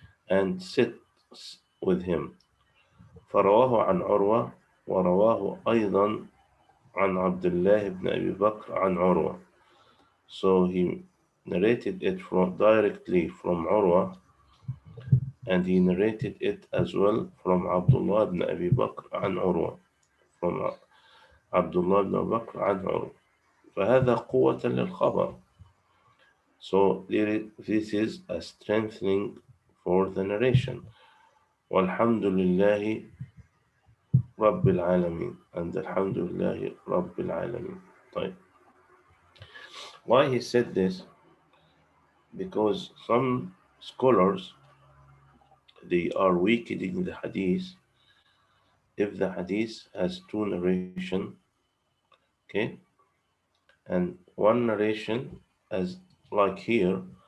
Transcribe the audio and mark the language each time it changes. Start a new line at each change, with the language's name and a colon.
English: and sits with him
Arabic: فرواه عن عروة ورواه أيضا عن عبد الله بن أبي بكر عن عروة
English: so he narrated it directly from Urwa and he narrated it as well from Abdullah ibn Abi Bakr
Arabic: عن عروة
English: from Abdullah ibn Abi Bakr عن عروة
Arabic: فهذا قوة للخبر.
English: So this is a strengthening for the narration.
Arabic: والحمد لله رب العالمين, and الحمد لله رب العالمين. طيب.
English: Why he said this? Because some scholars, they are weakening the hadith if the hadith has two narration, okay, and one narration, as like here,